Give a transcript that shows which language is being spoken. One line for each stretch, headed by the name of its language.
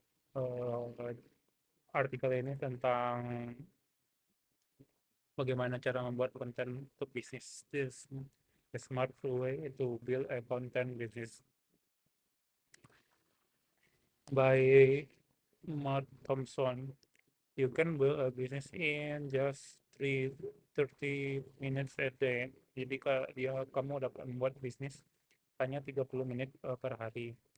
Indonesian: Eh, Artikel ini tentang bagaimana cara membuat konten untuk bisnis.
English: This a smart way to build a content business by Matt Thompson. You can build a business in just 30 minutes a day.
Indonesian: Jadi kamu dapat membuat bisnis hanya 30 menit per hari.